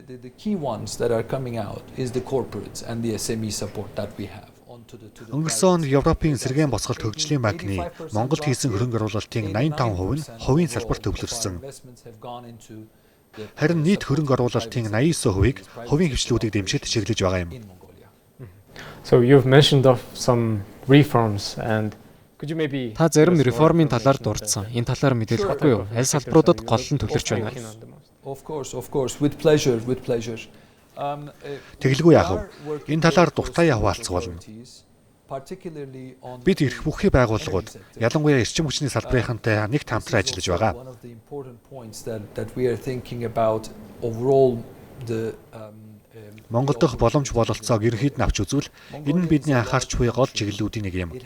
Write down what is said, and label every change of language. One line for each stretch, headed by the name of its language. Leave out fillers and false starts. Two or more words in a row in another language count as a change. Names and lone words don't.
Mongolian: Өнгөрсөн онд Европын сэргээн босголт хөгжлийн банкны Монголд хийсэн хөрөнгө оруулалтын 85% нь хувийн салбарт төвлөрсөн. Харин нийт хөрөнгө оруулалтын 89%-ийг хувийн хвшлүүдийг дэмжиж чиглэж байгаа юм.
English: So you've mentioned of some reforms and could you maybe
Mongolian: Та зарим реформын талаар дурдсан. Энэ талаар мэдээлэх үгүй юу? Аль салбаруудад гол нь төвлөрч байна?
English: Of course, with pleasure.
Mongolian: Тэгэлгүй яах вэ? Энэ талаар дуртай хуваалцах болно. Бид эрх бүхий байгууллагууд, ялангуяа эрчим хүчний салбарынхантай нэгт хамтран ажиллаж байгаа. Монгол дахь боломж бололцоог ерөнхийд нь авч үзвэл энэ нь бидний анхаарч буй гол чиглэлүүдийн нэг юм.